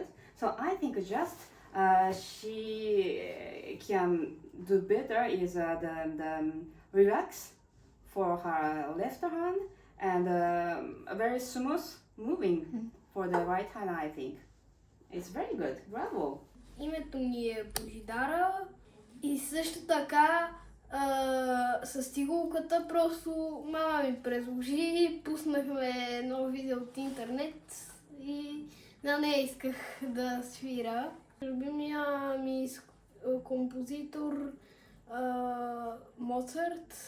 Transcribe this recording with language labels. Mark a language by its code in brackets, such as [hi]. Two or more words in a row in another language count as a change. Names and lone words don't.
[en] So I think just she can do better is the relax for her left hand and a very smooth moving for the right hand. I think it's very good. Bravo. [bg] Името ми е Божидара и също така с цигулката просто мама ми предложи, пуснахме едно видео от интернет и на нея исках да свира. Любимия ми композитор Моцарт.